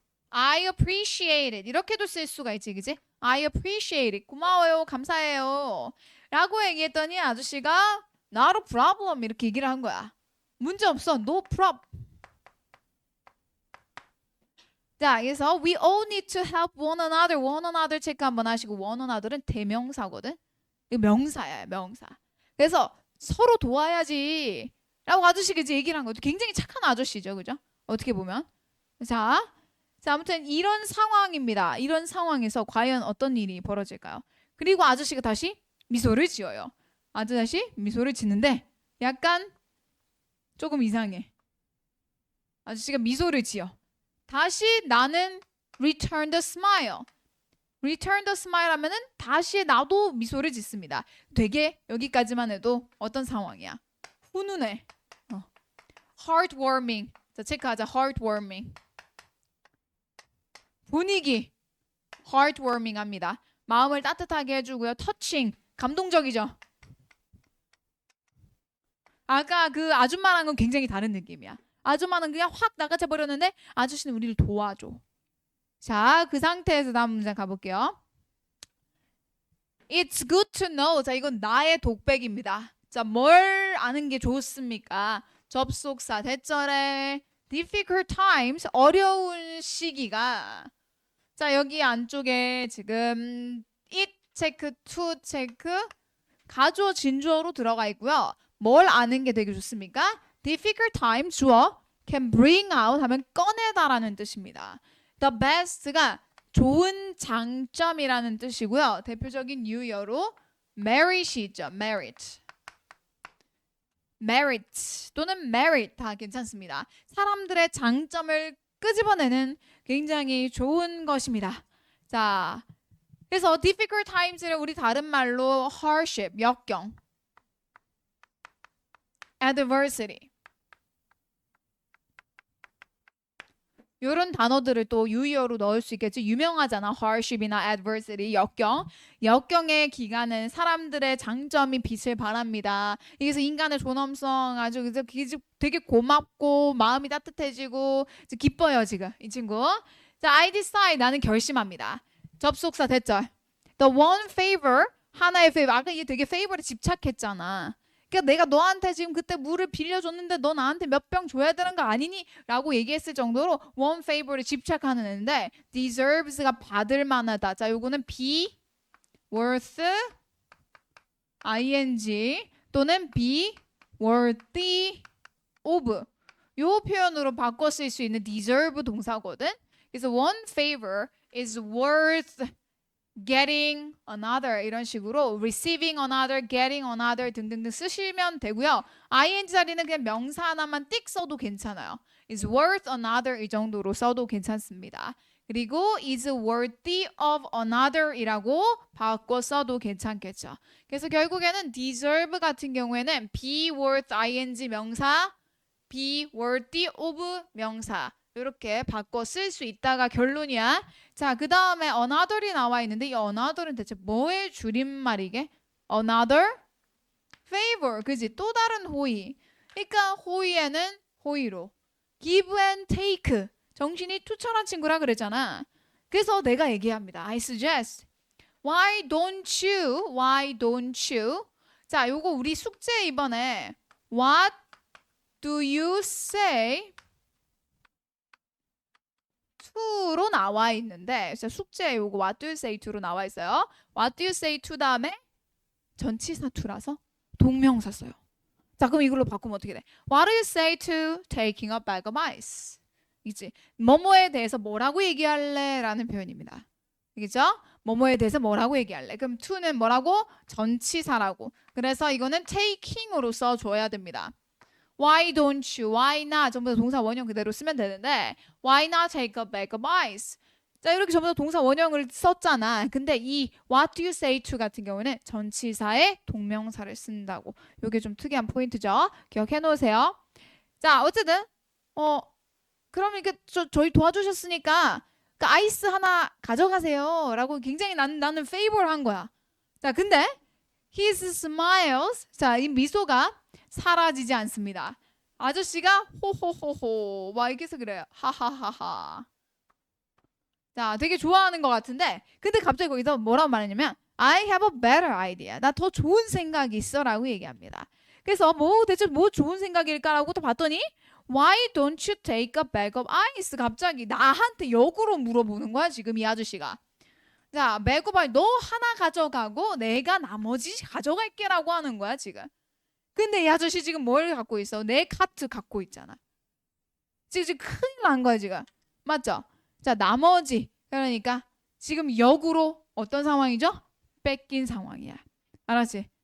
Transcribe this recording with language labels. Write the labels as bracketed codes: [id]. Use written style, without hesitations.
[en] I appreciate it. [ko] 이렇게도 쓸 수가 있지, 그지? [en] I appreciate it. [ko] 고마워요. 감사해요. 라고 얘기했더니 아저씨가 [en] Not a problem [ko] 이렇게 얘기를 한 거야. 문제 없어. [en] No problem. [ko] 자, 그래서 [en] we all need to help one another. [ko] one another 체크 한번 하시고 one another은 대명사거든. 이거 명사야, 명사. 그래서 서로 도와야지. 라고 아저씨가 이제 얘기를 한 거죠. 굉장히 착한 아저씨죠, 그죠? 어떻게 보면. 자, 아무튼 이런 상황입니다. 이런 상황에서 과연 어떤 일이 벌어질까요? 그리고 아저씨가 다시 미소를 지어요. 다시 미소를 짓는데 약간 조금 이상해. 아저씨가 미소를 지어. 다시 나는 [en] return the smile. [ko] return the smile 하면은 다시 나도 미소를 짓습니다. 되게 여기까지만 해도 어떤 상황이야? 훈훈해. heartwarming. 자, 체크하자. heartwarming. 분위기. heartwarming 합니다. 마음을 따뜻하게 해주고요. touching. 감동적이죠. 아까 그 아줌마랑 건 굉장히 다른 느낌이야. 아줌마는 그냥 확 나가쳐 버렸는데 아저씨는 우리를 도와줘. 자, 그 상태에서 다음 문장 가볼게요. [en] It's good to know. [ko] 자, 이건 나의 독백입니다. 자, 뭘 아는 게 좋습니까? 접속사 대절에 [en] difficult times [ko] 어려운 시기가 자, 여기 안쪽에 지금 it 체크, to 체크 가주어 진주어로 들어가 있고요. 뭘 아는 게 되게 좋습니까? [en] difficult time [ko] 주어 [en] can bring out [ko] 하면 꺼내다라는 뜻입니다. the best가 좋은 장점이라는 뜻이고요. 대표적인 유효로 merit이 있죠. merit 또는 merit 다 괜찮습니다. 사람들의 장점을 끄집어내는 굉장히 좋은 것입니다. 자, 그래서 difficult times를 우리 다른 말로 hardship, 역경, adversity 이런 단어들을 또 유의어로 넣을 수 있겠지. 유명하잖아. hardship이나 adversity, 역경. 역경의 기간은 사람들의 장점이 빛을 발합니다. 그래서 인간의 존엄성 아주 되게 고맙고 마음이 따뜻해지고 기뻐요 지금 이 친구. 자, [en] I decide [ko] 나는 결심합니다. 접속사 대절. [en] The one favor [ko] 하나의 [en] favor. [ko] 아까 얘 되게 favor에 집착했잖아. 그러니까 내가 너한테 지금 그때 물을 빌려줬는데 너 나한테 몇 병 줘야 되는 거 아니니? 라고 얘기했을 정도로 one favor에 집착하는 애인데 deserves가 받을 만하다. 자, 요거는 be worth ing 또는 be worthy of 요 표현으로 바꿔 쓸 수 있는 deserve 동사거든. 그래서 [en] one favor is worth getting another [ko] 이런 식으로 [en] receiving another, getting another [ko] 등등등 쓰시면 되고요. ing 자리는 그냥 명사 하나만 띡 써도 괜찮아요. [en] is worth another [ko] 이 정도로 써도 괜찮습니다. 그리고 [en] is worthy of another [ko] 이라고 바꿔 써도 괜찮겠죠. 그래서 결국에는 deserve 같은 경우에는 be worth ing 명사, be worthy of 명사 이렇게 바꿔 쓸 수 있다가 결론이야. 자, 그 다음에 another이 나와 있는데 이 another은 대체 뭐의 줄임말이게? [en] another favor, [ko] 그지? 또 다른 호의. 그러니까 호의에는 호의로 give and take, 정신이 투철한 친구라 그랬잖아. 그래서 내가 얘기합니다. [en] I suggest. Why don't you? Why don't you? [ko] 자, 요거 우리 숙제 이번에 [en] What do you say? [ko] to로 나와 있는데 숙제 요거 what do you say to로 나와 있어요. what do you say to 다음에 전치사 to라서 동명사 써요. 자, 그럼 이걸로 바꾸면 어떻게 돼? [en] What do you say to taking a bag of ice? [ko] 이지 뭐뭐에 대해서 뭐라고 얘기할래? 라는 표현입니다. 알겠죠? 뭐뭐에 대해서 뭐라고 얘기할래? 그럼 to는 뭐라고? 전치사라고. 그래서 이거는 taking으로 써줘야 됩니다. [en] Why don't you? Why not? [ko] 전부 다 동사 원형 그대로 쓰면 되는데 [en] Why not take a bag of ice? [ko] 자, 이렇게 전부 다 동사 원형을 썼잖아. 근데 이 [en] What do you say to [ko] 같은 경우는 전치사에 동명사를 쓴다고. 이게 좀 특이한 포인트죠. 기억해 놓으세요. 자, 어쨌든 그럼 이렇게 저희 도와주셨으니까 그 아이스 하나 가져가세요 라고 굉장히 나는 favor 한 거야. 자, 근데 [en] his smiles, [ko] 자, 이 미소가 사라지지 않습니다. 아저씨가 호호호호 막 이렇게 해서 그래요. 하하하하. 자, 되게 좋아하는 것 같은데 근데 갑자기 거기서 뭐라고 말하냐면 [en] I have a better idea. [ko] 나 더 좋은 생각이 있어 라고 얘기합니다. 그래서 대체 뭐 좋은 생각일까라고 또 봤더니 [en] Why don't you take a bag of ice? [ko] 갑자기 나한테 역으로 물어보는 거야 지금 이 아저씨가. 자, bag of ice 너 하나 가져가고 내가 나머지 가져갈게 라고 하는 거야 지금. 근데 이 아저씨 지금 뭘 갖고 있어? 내 카트 갖고 있잖아. 지금 큰일 난 거야 지금. 맞죠? 자, 나머지 그러니까 지금 역으로 어떤 상황이죠? 뺏긴 상황이야. 알았지?